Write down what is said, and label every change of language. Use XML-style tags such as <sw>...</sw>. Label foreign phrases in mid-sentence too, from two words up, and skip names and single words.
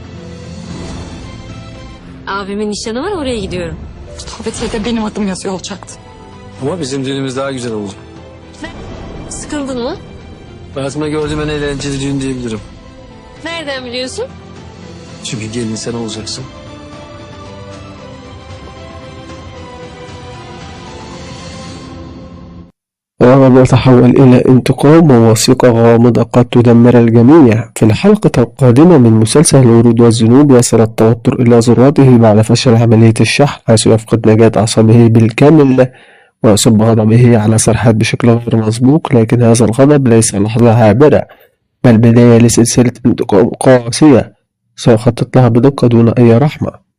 <tr>Abimin nişanı var, oraya gidiyorum. Davetiye de benim adım yazıyor olacaktı. Ama bizim düğünümüz daha güzel olacak. Sıkıldın mı? Hayatımda gördüğüm en eğlenceli düğün diyebilirim. Nereden biliyorsun? Çünkü gelin sen olacaksın.</tr> <ar>ولم يتحول إلى انتقام ووثيقة غامضة قد تدمر الجميع. في الحلقة القادمة من مسلسل الورود والذنوب يصل التوتر إلى ذروته بعد فشل عملية الشحن، حيث يفقد نجاة أعصابه بالكامل ويصب غضبه على سرحان بشكل غير مسبوق، لكن هذا الغضب ليس لحظة عابرة بل بداية لسلسلة انتقام قاسية سيخطط لها بدقة دون أي رحمة.</ar>